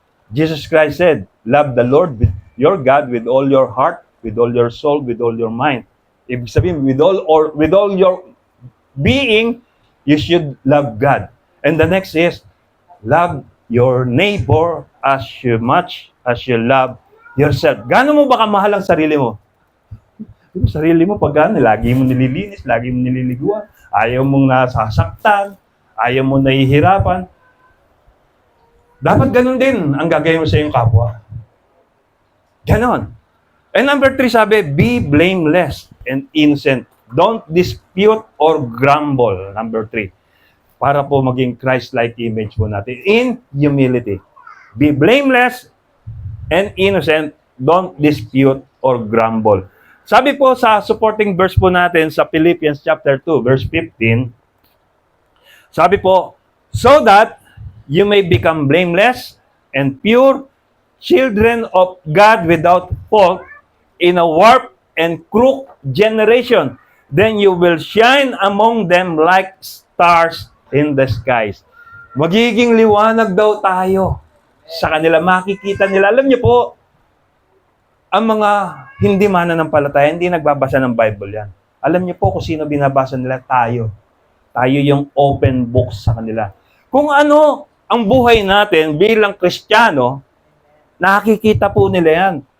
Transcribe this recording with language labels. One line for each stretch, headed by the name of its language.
English: Jesus Christ said, love the Lord with your God with all your heart, with all your soul, with all your mind.
Filipino: Ibig sabihin,
English: with all your being, you should love God. And the next is, love your neighbor as much as you love yourself.
Filipino: Gaano mo ba kamahal ang sarili mo? Yung sarili mo, pag lagi mo nililinis, lagi mo nililiguan, ayaw mong nasasaktan, ayaw mo nahihirapan. Dapat ganun din ang gagawin mo sa iyong kapwa. Ganon.
English: And number 3
Filipino: sabi,
English: be blameless and innocent. Don't dispute or grumble. Number 3.
Filipino: Para po maging
English: Christ-like image
Filipino: po natin
English: in humility. Be blameless and innocent. Don't dispute or grumble.
Filipino: Sabi po sa supporting verse po natin sa
English: Philippians chapter 2, verse 15,
Filipino: sabi po,
English: so that you may become blameless and pure, children of God without fault, in a warped and crooked generation. Then you will shine among them like stars in the skies.
Filipino: Magiging liwanag daw tayo sa kanila. Makikita nila. Alam niyo po, ang mga hindi mananampalataya, hindi nagbabasa ng Bible yan. Alam niyo po kung sino binabasa nila? Tayo. Tayo yung open book sa kanila. Kung ano ang buhay natin bilang Kristiyano, nakikita po nila yan.